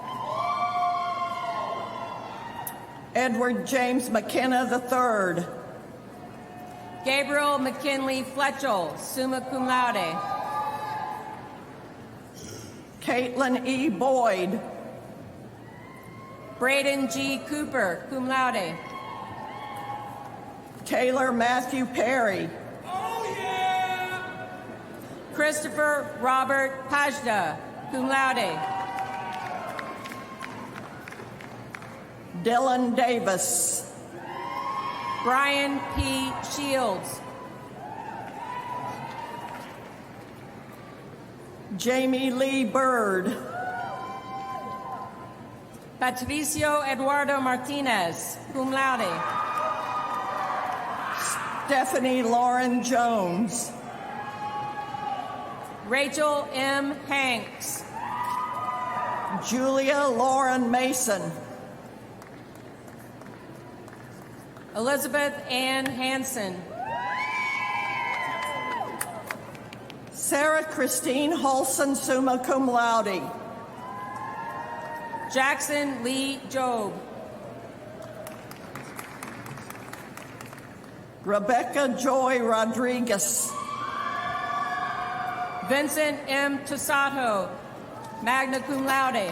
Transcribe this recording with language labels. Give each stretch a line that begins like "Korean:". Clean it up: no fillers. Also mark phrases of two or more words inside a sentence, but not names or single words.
English: Edward James McKenna III. Gabriel McKinley Fletchell,
Latin: summa cum laude.
English: Caitlin E. Boyd. Braden G. Cooper,
Latin: cum laude.
English: Taylor Matthew Perry. Oh, yeah! Christopher Robert Pajda,
Latin: cum laude.
English: Dylan Davis. Brian P. Shields. Jamie Lee Bird. Patricio Eduardo Martinez,
Latin: cum laude.
English: Stephanie Lauren Jones. Rachel M. Hanks. Julia Lauren Mason. Elizabeth Ann Hansen. Sarah Christine Holson,
Latin: summa cum laude.
English: Jackson Lee Job. Rebecca Joy Rodriguez. Vincent M. Tosato,
Latin: magna cum laude.